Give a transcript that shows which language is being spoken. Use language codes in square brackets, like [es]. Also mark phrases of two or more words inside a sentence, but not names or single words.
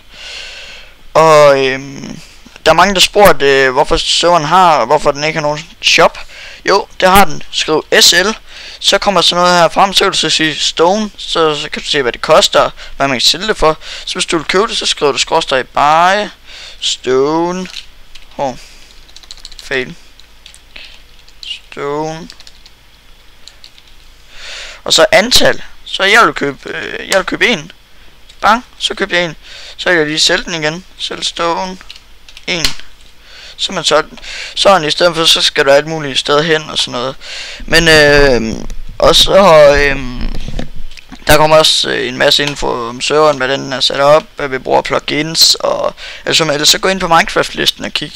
[da] Og der er mange der spurgte hvorfor serveren hvorfor den ikke har nogen shop. Jo, det har den. Skriv SL, så kommer sådan noget her frem, så kan du så sige stone, så kan du se hvad det koster, hvad man kan sælge det for. Så hvis du vil købe det, så skriver du skråstreg [en] buy stone fail stone, [da] og så antal. Så jeg vil købe en. Bang, så køber jeg en. Så kan jeg lige sælge den igen. Sælge stone 1. Så man sådan i stedet for, så skal du alt muligt sted hen og sådan noget. Men og så der kommer også en masse info om serveren, hvad den er sat op, hvad vi bruger plugins og ellers så gå ind på Minecraft listen og kig.